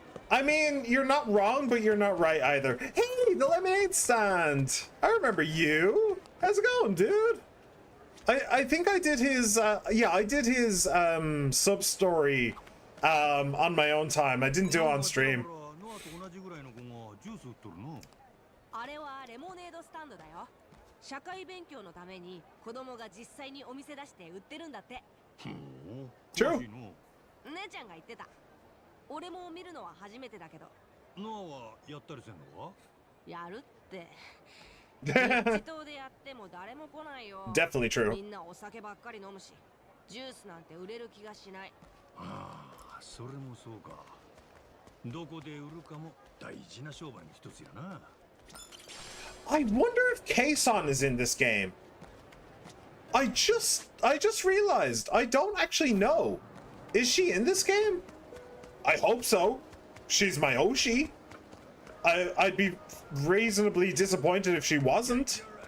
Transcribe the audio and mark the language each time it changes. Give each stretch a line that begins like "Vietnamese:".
English: I mean, you're not wrong, but you're not right either. Hey, the lemonade stand. I remember you. How's it going, dude? I think I did his, yeah, I did his sub-story on my own time. I didn't do it on stream.
Japanese: ノアと同じぐらいの子がジュース売っとるの。あれはレモネードスタンドだよ。社会勉強のために子供が実際にお店出して売ってるんだって。
English: True.
Japanese: 姉ちゃんが言ってた。俺も見るのは初めてだけど。ノアはやったりせんのか？やるって。自動でやっても誰も来ないよ。
English: Definitely true.
Japanese: みんなお酒ばっかり飲むし、ジュースなんて売れる気がしない。ああ、それもそうか。どこで売るかも大事な商売の一つやな。
English: I wonder if Kason is in this game. I just realized I don't actually know. Is she in this game? I hope so. She's my Oshi. I'd be reasonably disappointed if she wasn't.